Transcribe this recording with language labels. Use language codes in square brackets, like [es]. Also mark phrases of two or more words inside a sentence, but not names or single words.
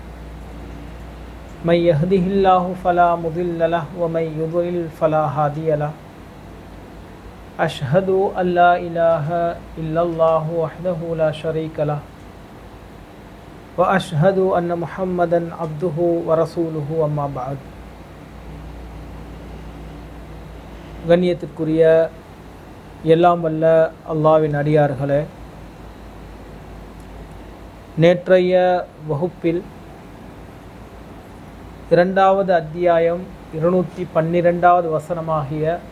[ar] من يهده الله فلا مضل له ومن يضلل فلا هادي له. أشهد أن لا إله إلا الله وحده لا شريك له وأشهد أن محمدا عبده ورسوله أما بعد. [ta] கண்ணியத்திற்குரிய எல்லாம் வல்ல அல்லாஹ்வின் அடியார்களே, நேற்றைய வகுப்பில் இரண்டாவது அத்தியாயம் 212வது வசனமாகிய